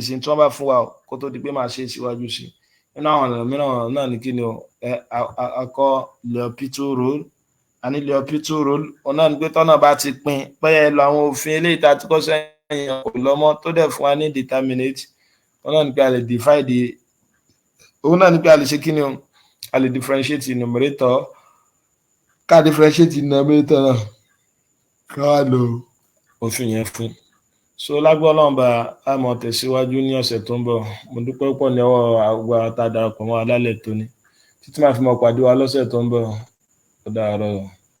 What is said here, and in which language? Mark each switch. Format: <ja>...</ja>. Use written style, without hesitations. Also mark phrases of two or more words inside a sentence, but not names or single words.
<yo>tí wọ́n bá fún wa kó tó di pé máa ṣe síwájú sí i nínú àwọn ọ̀nà mìíràn náà ni kí ni o akọ L'Hopital rule a ní L'Hopital rule òun náà ni pé tọ́nà bá ti pín bẹ́ẹ̀ lọ àwọn òfin eléyìí tá a ti kọ́ sẹ́yìn kò lọ́mọ tó dẹ̀ fún wa ní indeterminate òun náà ni pé a lè divide òun náà ni pé a lè ṣe kí ni o a lè</yo> <en>differentiate numerator</en> <yo>ká</yo> <en>differentiate numerator</en> <yo>náà ká wá lo òfin yẹn fún. So lágbọ́ Ọlọ́run bá a mọ̀ tẹ̀síwájú ní ọ̀sẹ̀ tó ń bọ̀ mo dúpẹ́ pọ̀ ní ọwọ́ àgbà tá a darapọ̀ mọ́ alálẹ̀ tóní títí máa fi mọ̀ pàdé wa lọ́sẹ̀ tó ń bọ̀ ó dàárọ̀.</yo>